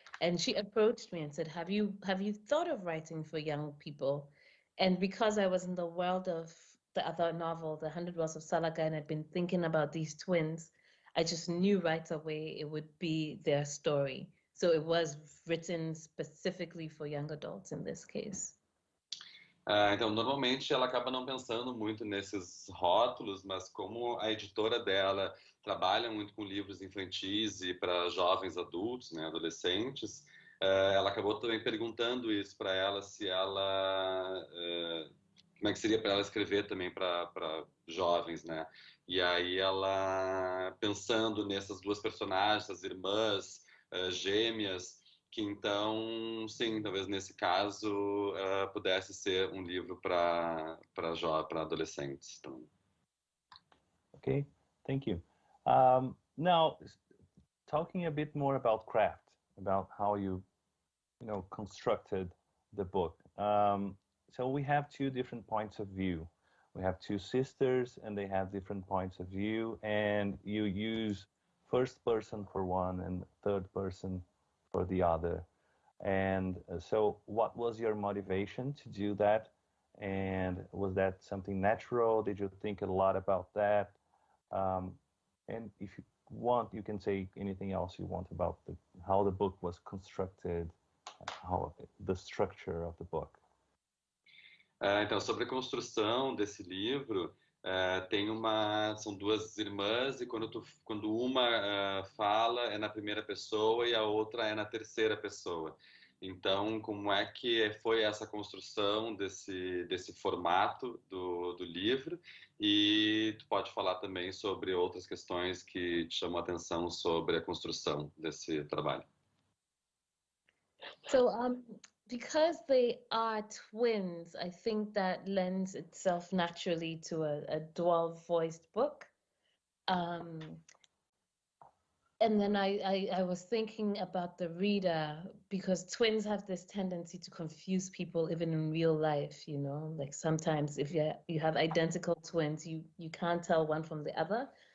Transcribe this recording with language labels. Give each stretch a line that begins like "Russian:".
English: And she approached me and said, have you thought of writing for young people? And because I was in the world of the other novel, The 100 Wells of Salaga, and I'd been thinking about these twins, I just knew right away it would be their story. So it was written specifically for young adults in this case.
Portuguese: Então, normalmente ela acaba não pensando muito nesses rótulos, mas como a editora dela trabalha muito com livros infantis e para jovens adultos, né, adolescentes, ela acabou também perguntando isso para ela, se ela... como é que seria para ela escrever também para jovens, né? E aí ela, pensando nessas duas personagens, as irmãs gêmeas, que então, sim, talvez nesse caso pudesse ser um livro para adolescentes. Então.
English: Okay, thank you. Now, talking a bit more about craft, about how you constructed the book. So we have two different points of view. We have two sisters and they have different points of view, and you use first person for one and third person for the other. And so what was your motivation to do that? And was that something natural? Did you think a lot about that? And if you want, you can say anything else you want about how the book was constructed, how the structure of the book.
Portuguese: Então, sobre a construção desse livro, são duas irmãs, e quando uma fala é na primeira pessoa e a outra é na terceira pessoa. Então, como é que foi essa construção desse formato do livro? E tu pode falar também sobre outras questões que te chamam a atenção sobre a construção desse trabalho.
English: So, because they are twins, I think that lends itself naturally to a dual-voiced book. And then I was thinking about the reader, because twins have this tendency to confuse people even in real life, like sometimes if you have identical twins, you can't tell one from the other.